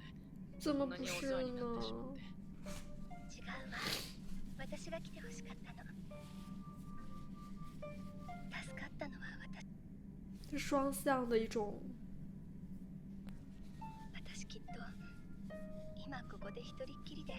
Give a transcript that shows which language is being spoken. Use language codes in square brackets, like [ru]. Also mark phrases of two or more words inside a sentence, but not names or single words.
[zh] 怎么 [ja] こんなにお [zh] 不是 [ja] 世話になってしま [zh] 呢 [ja] っ？て。違うわ。私が来てほしかったの。助かったのは [zh] 是双向的一种。 [ja] 私きっと今ここで一人っきりで。